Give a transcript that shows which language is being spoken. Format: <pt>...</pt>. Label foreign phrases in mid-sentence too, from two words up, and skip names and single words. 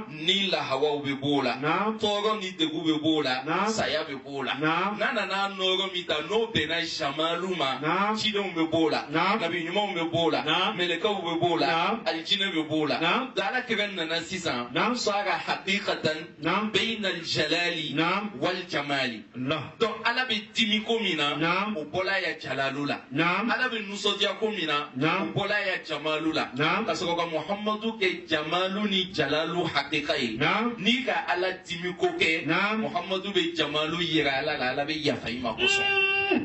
<bm>ni lahawaw bɛ b'o la. Naam. tɔɔrɔ ni degun bɛ b'o la. Naam. saya bɛ b'o la. Naam. n'a nana nɔɔrɔ min ta n'o bɛnna jamalu ma. Naam. cidenw bɛ b'o la. Naam. nabi ɲumanw bɛ b'o la. Naam. mɛlɛkɛw bɛ b'o la. Naam. alijinɛ bɛ b'o la. Naam. ala kɛra nana sisan. Naam.</bm> <ar>صار حقيقة.</ar> <bm>Naam.</bm> <ar>بين الجلال.</ar> <bm>Naam.</bm> <ar>والجمال.</ar> <bm>Allah. donc ala bɛ dimi ko min na. Naam. o bɔla ya jalalu la. Naam. ala bɛ nisɔndiya ko min na. Naam. o bɔla ya jamalu la. Naam. ka sɔrɔ ka muhamadu kɛ jamalu ni jalalu hakika ye. Naam. n'i ka ala dimi ko kɛ. Naam. muhamadu bɛ jamalu yira ala la ala bɛ yafa i ma kosɔn.</bm>